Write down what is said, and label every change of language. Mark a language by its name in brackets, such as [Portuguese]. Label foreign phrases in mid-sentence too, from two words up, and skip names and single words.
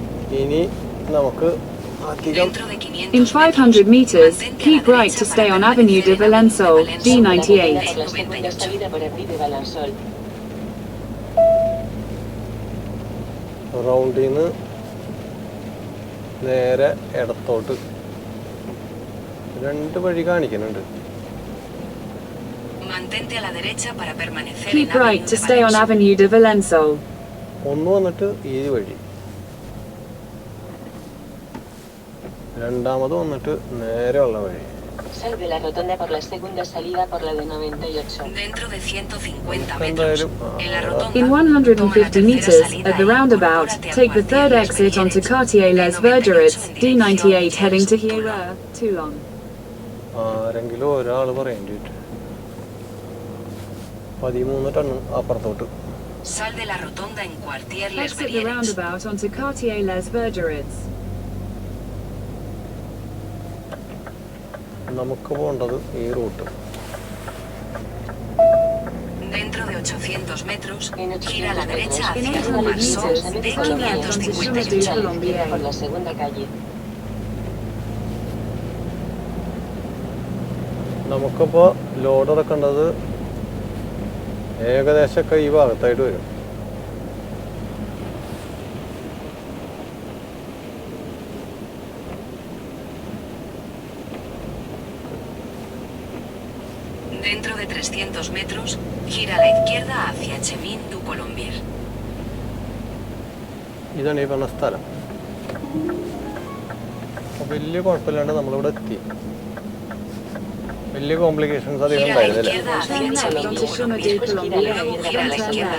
[Malayalam] ഇനി നമുക്ക് അധികം [English] In 500 meters, keep right to stay on Avenue de Valençol, D98. [Spanish] Por la segunda salida por Avenue de Valençol. [Malayalam] റൗണ്ടിൽ നിന്ന് നേരെ ഇടത്തോട്ട് 2 വഴി കാണിക്കുന്നുണ്ട്. [Spanish] Mantente a la derecha para permanecer [English] Keep [Spanish] en [English] right Avenue to de stay on Valençol. Avenue de Valençol. [Malayalam] ഒന്ന് വന്നിട്ട് ഈ വഴി, രണ്ടാമത് വന്നിട്ട് നേരെയുള്ള വഴി. [Spanish] Sal de la rotonda por la segunda salida por la de 98. Dentro de 150 metros. [Malayalam] എന്തായാലും [Spanish] En la rotonda, [English] In [Spanish] toma la [English] 150 [Spanish] tercera [English] meters, [Spanish] salida [English] at the [Spanish] y [English] roundabout, [Spanish] incorpórate a [English] take the [Spanish] partir [English] third [Spanish] de los [English] exit onto [Spanish] Belleres. [English] Cartier-les-Vergerets, [Spanish] De 98 [English] D98 heading to Toulon. Hira, Toulon. [Malayalam] ആരെങ്കിലും ഒരാൾ പറയേണ്ടിട്ട് 13 ടൺ അപ്പുറത്തോട്ട്. [Spanish] Sal de la rotonda en Quartier-les [English] Exit the [Spanish] Belleres. [English] roundabout onto Cartier-les-Vergerets. [Malayalam] നമുക്ക് പോകേണ്ടത് ഈ റൂട്ട്. [Spanish] Dentro de 800 metros, En gira a la 800 derecha metros, [English] In [Spanish] hacia [English] 800 [Spanish] Marsol [English] meters, [Spanish] de [English] turn left onto Chemin [Spanish] 558. [English] du [Spanish] a la izquierda [English] Colombier. [Spanish] por la segunda calle. [Malayalam] നമുക്കിപ്പോൾ ലോഡ് ഇറക്കേണ്ടത് ഏകദേശമൊക്കെ ഈ ഭാഗത്തായിട്ട് വരും. [Spanish] Dentro de 300 metros, gira a la izquierda hacia Chemin du Colombier. [Malayalam] ഇതാണ് ഈ പറഞ്ഞ സ്ഥലം. അപ്പോൾ വലിയ കുഴപ്പമില്ലാണ്ട് നമ്മളിവിടെ എത്തി. വലിയ കോംപ്ലിക്കേഷൻസ് അധികം [Spanish] Gira a la [Malayalam] ഉണ്ടായിരുന്നില്ല. [Spanish] izquierda hacia [English] Turn left [Spanish] Chemin [English] onto [Spanish] du [English] Chemin [Spanish] Colombier. [English] du [Spanish] Después gira a la [English] Colombier, [Spanish] izquierda gira a por la la [English] then turn [Spanish] segunda